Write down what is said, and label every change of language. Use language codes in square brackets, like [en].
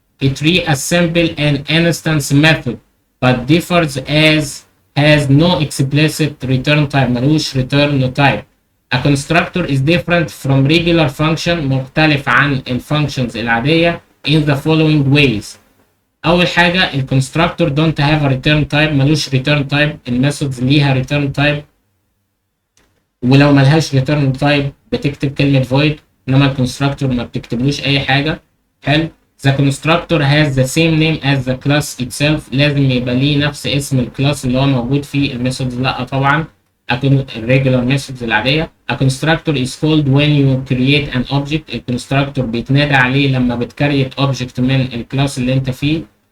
[en] It reassembles an instance method but differs as has no explicit return type، ملوش return type. A constructor is different from regular function، [ar] مختلف عن الفانكشنز العادية [en] in the following ways. أول حاجة الكونستراكتور don't have a return type، ملوش return type. [ar] الميثودز ليها return type، ولو ملهاش return type بتكتب كلمة void، إنما الكونستراكتور ما بتكتبلوش أي حاجة. حلو. [en] The constructor has the same name as the class itself، [ar] لازم يبقى ليه نفس اسم الكلاس اللي هو موجود فيه. الميثودز لا طبعا، الريجولار ميثودز العادية. [en] A constructor is called when you create an object. [ar] الكونستراكتور بيتنادى عليه لما بتكريت object من الكلاس اللي انت فيه.